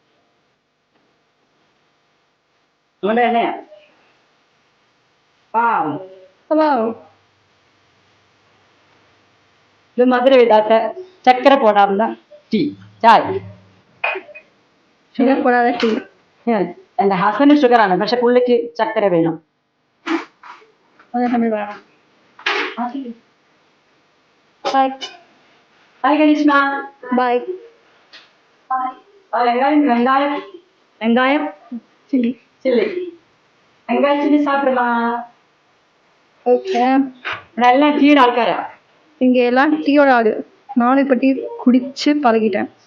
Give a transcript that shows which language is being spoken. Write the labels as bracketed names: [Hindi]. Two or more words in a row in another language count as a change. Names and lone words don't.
[Tamil] என்ன? ஹலோ, இது மதுரை விடாத சக்கரை போடாம தான் டீ ചായ. சுகர் போடாத டீ. [Malayalam] എൻ്റെ ഹസ്ബൻഡ് ഷുഗറാണ്, പക്ഷെ പുള്ളിക്ക് ചക്കര വേണം. അത് നമ്മൾ വേണം. ഹായ് കരീഷ്മ. ബൈ. [Tamil] வெங்காயம் சில்லி. வெங்காயம் சில்லி சாப்பிடலாம். ஓகே. நல்லா டீ ஆൾക്കാരാ. இங்கே எல்லாம் டீயோட ஆடு. நானும் இப்போ டீ குடிச்சு பழகிட்டேன்.